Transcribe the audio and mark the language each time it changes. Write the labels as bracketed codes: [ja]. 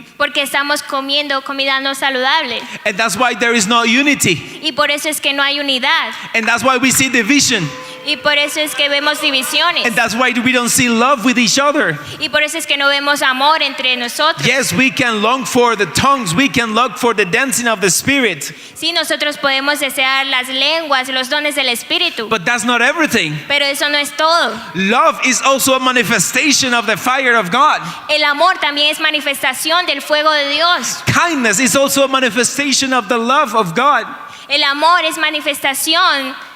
[es] porque estamos comiendo comida no saludable [en] And that's why there is no unity. [es] y por eso es que no hay unidad [en] And that's why we see division. [es] y por eso es que vemos divisiones [en] And that's why we don't see love with each other. [es] y por eso es que no vemos amor entre nosotros. [en] Yes, we can long for the tongues. We can long for the dancing of the Spirit. [es] Sí, nosotros podemos desear las lenguas, los dones del Espíritu, [en] But that's not everything. [es] pero eso no es todo. [en] Love is also a manifestation of the fire of God. [es] El amor también es manifestación del fuego de Dios. [en] Kindness is also a manifestation of the love of God. [es] El amor es manifestación.